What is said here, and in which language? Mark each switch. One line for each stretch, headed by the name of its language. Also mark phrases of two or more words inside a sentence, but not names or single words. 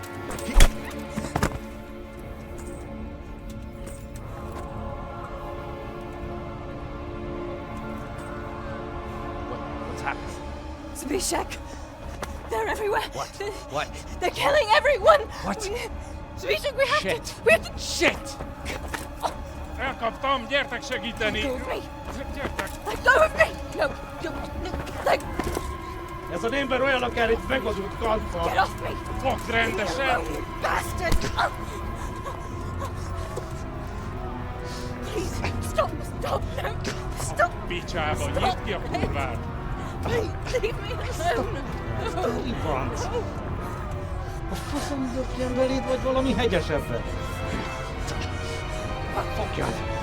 English: What's happened? Zbyszek! They're everywhere! What? They're killing everyone! What? Zbyszek, we have Shit! to... We have to... Shit!
Hungarian: Elkaptam, gyertek segíteni!
English: Let go of me!
Hungarian: Gyertek!
English: Let go of me! No, let...
Hungarian: Ez az ember olyan akár egy megazult kanccal.
English: Get off me!
Hungarian: Fogd rendesen!
English: You bastard! Please, stop, no, stop!
Hungarian: Picsába, nyisd ki a kurvát!
English: Leave me alone!
Hungarian: Franc! A faszom dökjen beléd, vagy valami hegyesebbre? Fogjad!